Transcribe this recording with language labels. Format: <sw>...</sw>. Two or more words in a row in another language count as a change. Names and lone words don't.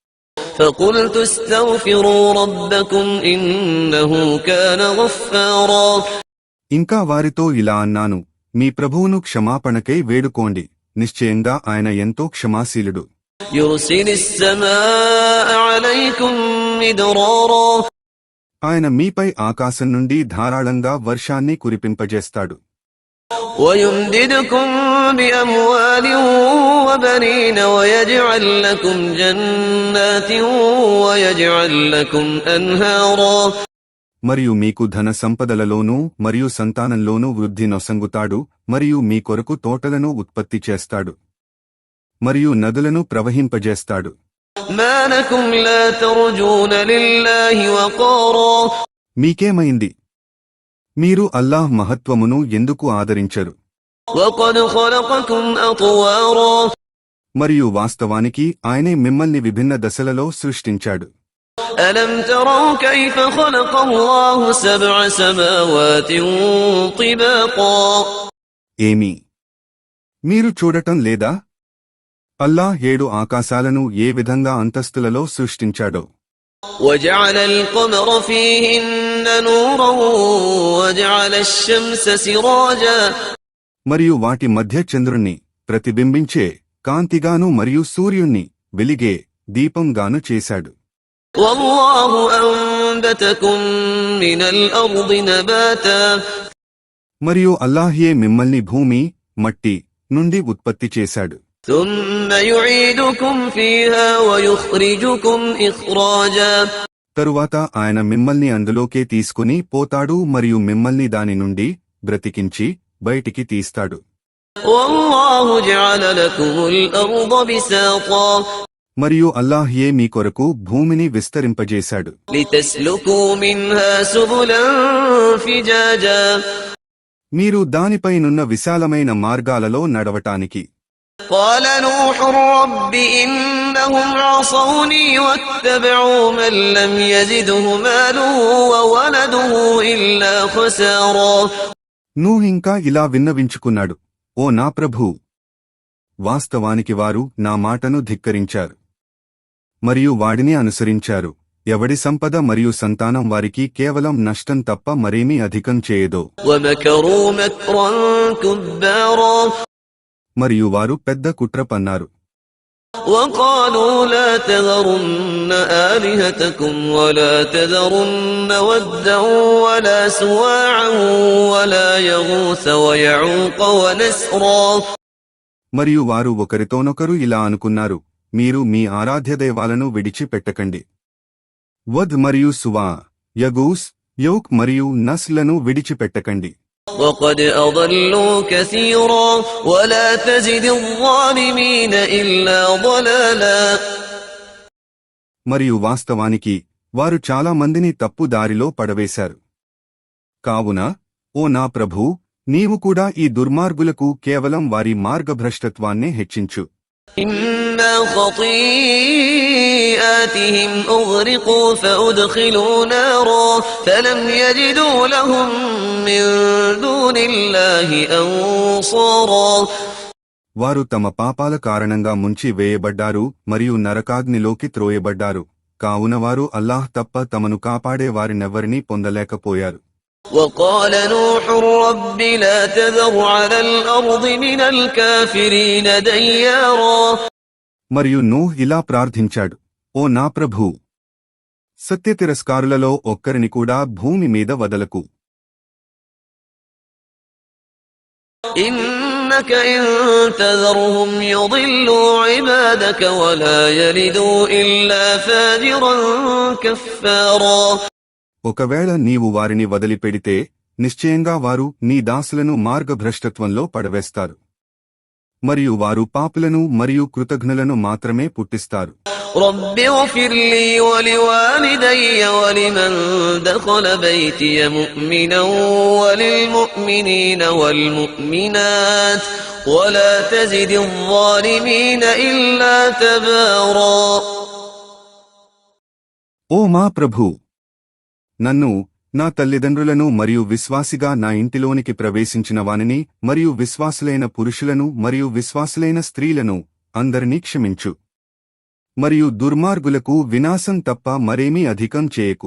<te>ఇంకా వారితో ఇలా అన్నాను, మీ ప్రభువును క్షమాపణకై వేడుకోండి, నిశ్చయంగా ఆయన ఎంతో క్షమాశీలుడు. ఆయన మీపై ఆకాశం నుండి ధారాళంగా వర్షాన్ని కురిపింపజేస్తాడు.</te> <ar>ويمددكم بأموال وبنين ويجعل لكم جنات ويجعل لكم أنهارا.</ar> <te>మరియు మీకు ధన సంపదలలోనూ మరియు సంతానంలోనూ వృద్ధి నొసంగుతాడు మరియు మీ కొరకు తోటలను ఉత్పత్తి చేస్తాడు మరియు నదులను ప్రవహింపజేస్తాడు.</te> <ar>ما لكم لا ترجون لله وقارا.</ar> <te>మీకేమైంది? మీరు అల్లాహ్ మహత్వమును ఎందుకు ఆదరించరు?</te> <ar>وقد خلقكم أطوارا.</ar> <te>మరియు వాస్తవానికి ఆయనే మిమ్మల్ని విభిన్న దశలలో సృష్టించాడు.</te> <ar>ألم تروا كيف خلق الله 7 سماوات طباقا.</ar> <te>ఏమి మీరు చూడటం లేదా? అల్లాహ్ 7 ఆకాశాలను ఏ విధంగా అంతస్తులలో సృష్టించాడో.</te> <ar>وجعل القمر فيهن نورا وجعل الشمس سراجا.</ar> <te>మరియు వాటి మధ్య చంద్రుణ్ణి ప్రతిబింబించే కాంతిగాను మరియు సూర్యుణ్ణి వెలిగే దీపంగాను చేశాడు.</te> <ar>والله أنبتكم من الأرض نباتا.</ar> <te>మరియు అల్లాహ్యే మిమ్మల్ని భూమి, మట్టి నుండి ఉత్పత్తి చేశాడు.</te> <ar>ثم يعيدكم فيها ويخرجكم إخراجا</ar> <te>తరువాత ఆయన మిమ్మల్ని అందులోకే తీసుకుని పోతాడు మరియు మిమ్మల్ని దాని నుండి బ్రతికించి బయటికి తీస్తాడు.</te> <ar>والله جعل لكم الأرض بساطا</ar> <te>మరియు అల్లాహ్యే మీ కొరకు భూమిని విస్తరింపజేశాడు.</te> <ar>لتسلكوا منها سبلا فجاجا</ar> <te>మీరు దానిపైనున్న విశాలమైన మార్గాలలో నడవటానికి.</te> <ar>قال نوح رب إنهم عصوني واتبعوا من لم يزده ماله وولده إلا خسارا</ar> <te>నూహింకా ఇలా విన్నవించుకున్నాడు, ఓ నా ప్రభూ, వాస్తవానికి వారు నా మాటను ధిక్కరించారు మరియు వాడిని అనుసరించారు. ఎవడి సంపద మరియు సంతానం వారికి కేవలం నష్టం తప్ప మరేమీ అధికం చేయదో.</te> <ar>ومكروا مكرا كبارا</ar> <te>మరియు వారు పెద్ద కుట్ర పన్నారు.</te> <ar>وقالوا لا تذرن آلهتكم ولا تذرن ودا ولا سواعا ولا يغوث ويعوق ونسرا</ar> <te>మరియు వారు ఒకరితోనొకరు ఇలా అనుకున్నారు, మీరు మీ ఆరాధ్యదైవాలను విడిచిపెట్టకండి. వద్ మరియు సువా, యగూస్, యౌక్ మరియు నస్లను విడిచిపెట్టకండి.</te> <ar>وقد أضلوا كثيرا ولا تزد الظالمين إلا ضلالا</ar> <te>మరియు వాస్తవానికి వారు చాలా మందిని తప్పు దారిలో పడవేశారు. కావున ఓ నా ప్రభూ, నీవు కూడా ఈ దుర్మార్గులకు కేవలం వారి మార్గభ్రష్టత్వాన్నే హెచ్చించు.</te> <ar>إما خطيئاتهم أغرقوا فأدخلوا نارا فلم يجدوا لهم من دون الله أنصارا</ar> <te>వారు తమ పాపాల కారణంగా ముంచి వేయబడ్డారు మరియు నరకాగ్నిలోకి త్రోయబడ్డారు. కావున వారు అల్లాహ్ తప్ప తమను కాపాడే వారినెవ్వరినీ పొందలేకపోయారు.</te> <ar>وقال نوح رب لا تذر على الأرض من الكافرين ديارا</ar> <te>మరియు నూహ్ ఇలా ప్రార్థించాడు, ఓ నా ప్రభూ, సత్యతిరస్కారులలో ఒక్కరిని కూడా భూమి మీద వదలకు.</te> <ar>إنك إن تذرهم يضلوا عبادك ولا يلدوا إلا فاجرا كفارا</ar> <te>ఒకవేళ నీవు వారిని వదిలిపెడితే నిశ్చయంగా వారు నీ దాసులను మార్గభ్రష్టత్వంలో పడవేస్తారు మరియు వారు పాపులను మరియు కృతఘ్నులను మాత్రమే పుట్టిస్తారు.</te> <ar>رب اغفر لي ولوالدي ولمن دخل بيتي مؤمنا وللمؤمنين والمؤمنات ولا تزد الظالمين إلا تبارا</ar> <te>ఓ మా ప్రభూ, నన్ను, నా తల్లిదండ్రులను మరియు విశ్వాసిగా నా ఇంటిలోనికి ప్రవేశించిన వానిని మరియు విశ్వాసులైన పురుషులను మరియు విశ్వాసులైన స్త్రీలను అందరినీ క్షమించు. మరియు దుర్మార్గులకు వినాశం తప్ప మరేమీ అధికం చేయకు.</te>